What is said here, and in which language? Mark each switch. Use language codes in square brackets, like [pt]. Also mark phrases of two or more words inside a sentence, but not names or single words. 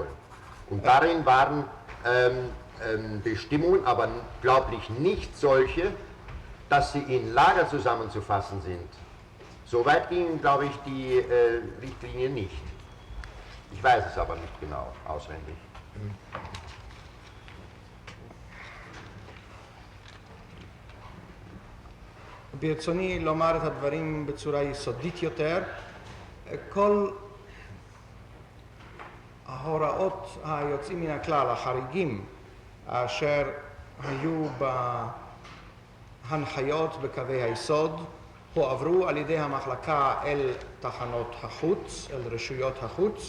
[de] Und darin waren Bestimmungen, aber glaublich nicht solche, dass sie in Lager zusammenzufassen sind. Soweit gingen, glaube ich, die Richtlinien nicht. Ich weiß es aber nicht genau auswendig. [he] ברצוני לומר את הדברים בצורה יסודית יותר. כל ההוראות היוצאים מן הכלל, החריגים, אשר היו בהנחיות בקווי היסוד, הועברו על ידי המחלקה אל תחנות החוץ, אל רשויות החוץ.